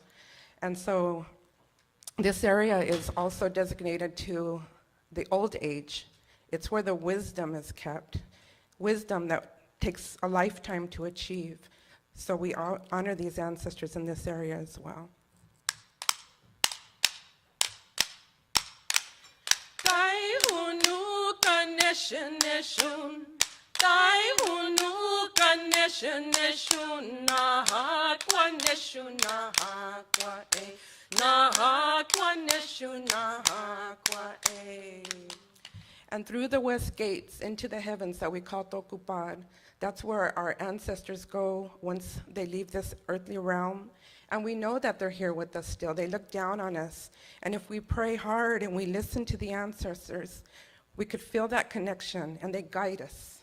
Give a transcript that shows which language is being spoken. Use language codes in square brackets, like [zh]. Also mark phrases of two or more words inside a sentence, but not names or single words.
[en] And so this area is also designated to the old age. It's where the wisdom is kept, wisdom that takes a lifetime to achieve. So we all honor these ancestors in this area as well. Tai hunu kanesha neshun. Tai hunu kanesha neshun. Naha kwa neshu naha kwa e. Naha kwa neshu naha kwa e. And through the west gates into the heavens that we call Tokupad, that's where our ancestors go once they leave this earthly realm. And we know that they're here with us still. They look down on us. And if we pray hard and we listen to the ancestors, we could feel that connection, and they guide us.